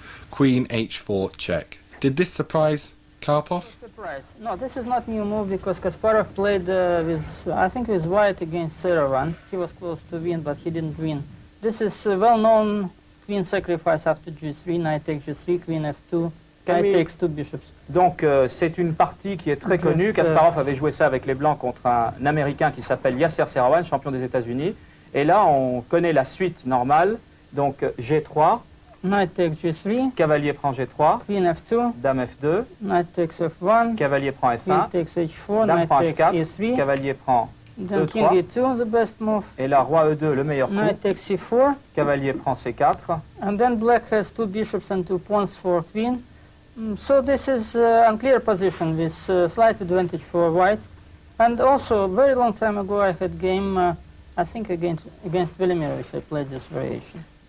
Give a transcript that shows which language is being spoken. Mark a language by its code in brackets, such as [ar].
[en] Queen h4 check. Did this surprise Karpov? Surprise. No, this is not new move because Kasparov played I think with white against Seravan. He was close to win, but he didn't win. This is well-known queen sacrifice after g3, knight takes g3, queen f2, knight takes two bishops. [fr] Donc c'est une partie qui est très connue. Kasparov avait joué ça avec les Blancs contre un Américain qui s'appelle Yasser Seravan, champion des États-Unis. Et là, on connaît la suite normale. Donc g3. [en] Knight takes g3. [fr] Cavalier prend g3. [en] Queen f2. [fr] Dame f2. [en] Knight takes f1. [fr] Cavalier prend f1. [en] Queen takes h4. [fr] Dame [en] Knight [fr] prend [en] takes [fr] h4. [en] e3. [fr] Cavalier prend [en] Then [fr] e3. [en] king e2, the best move. [fr] Et là, roi e2, le meilleur coup. [en] Knight takes c4. [fr] Cavalier prend c4. [en] And then black has two bishops and 2 pawns for queen. So this is unclear position with slight advantage for white. And also, a very long time ago, I had game, I think against Velimirovich, I played this variation.